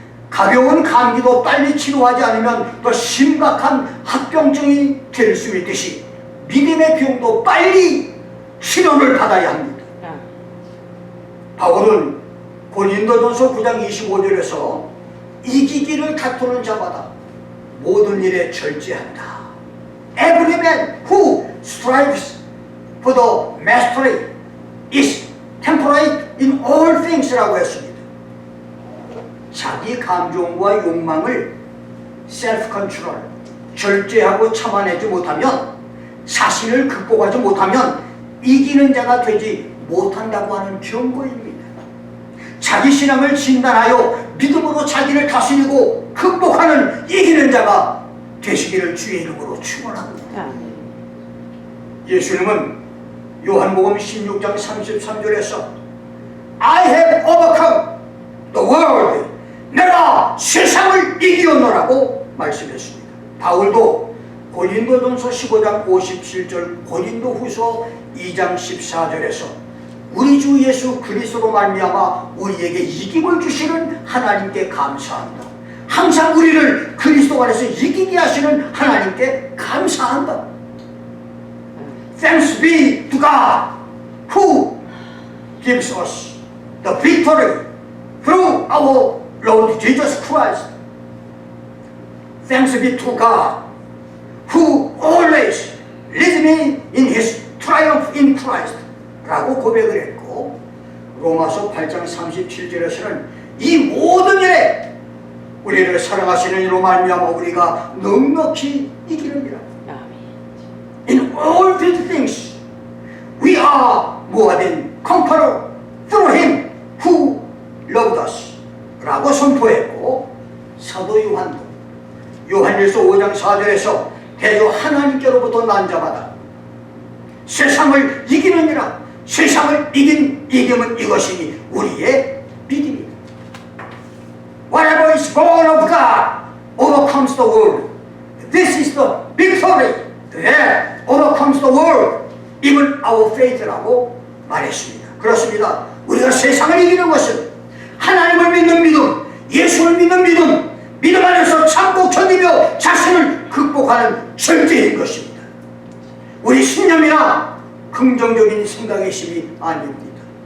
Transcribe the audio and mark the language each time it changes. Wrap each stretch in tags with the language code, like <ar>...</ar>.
<ko>가벼운 감기도 빨리 치료하지 않으면 더 심각한 합병증이 될 수 있듯이 믿음의 병도 빨리 치료를 받아야 합니다. 바울은 고린도전서 9장 25절에서 이기기를 다투는 자마다 모든 일에 절제한다.</ko> <en>Every man who strives for the mastery is temperate in all things 라고 했습니다.</en> <ko>자기 감정과 욕망을 self-control, 절제하고 참아내지 못하면, 자신을 극복하지 못하면 이기는 자가 되지 못한다고 하는 경고입니다. 자기 신앙을 진단하여 믿음으로 자기를 다스리고 극복하는 이기는 자가 되시기를 주의 이름으로 축원합니다. 예수님은 요한복음 16장 33절에서 I have overcome the world, 내가 세상을 이기었노라고 말씀했습니다. 바울도 고린도전서 15장 57절, 고린도후서 2장 14절에서 우리 주 예수 그리스도로 말미암아 우리에게 이김을 주시는 하나님께 감사한다. 항상 우리를 그리스도 안에서 이기게 하시는 하나님께 감사한다.</ko> <en>Thanks be to God who gives us the victory through our Lord Jesus Christ.</en> <ko>Thanks be to God who always leads me in His triumph in Christ 라고 고백을 했고, 로마서 8장 37절에서는 이 모든 일에 우리를 사랑하시는 이로 말미암아 우리가 넉넉히 이기느니라. In all these things we are more than conqueror through Him who loved us 라고 선포했고, 사도 요한도 요한일서 5장 4절에서 대저 하나님께로부터 난 자마다 세상을 이기느니라. 세상을 이긴 이김은 이것이니 우리의 믿음이다.</ko> <en>Whatever is born of God overcomes the world. This is the victory that overcomes the world, even our faith 라고 말했습니다.</en> <ko>그렇습니다. 우리가 세상을 이기는 것은 하나님을 믿는 믿음, 예수를 믿는 믿음, 믿음 안에서 참고 견디며 자신을 극복하는 절제인 것입니다. 우리 신념이나 긍정적인 생각의 힘이 아닙니다.</ko>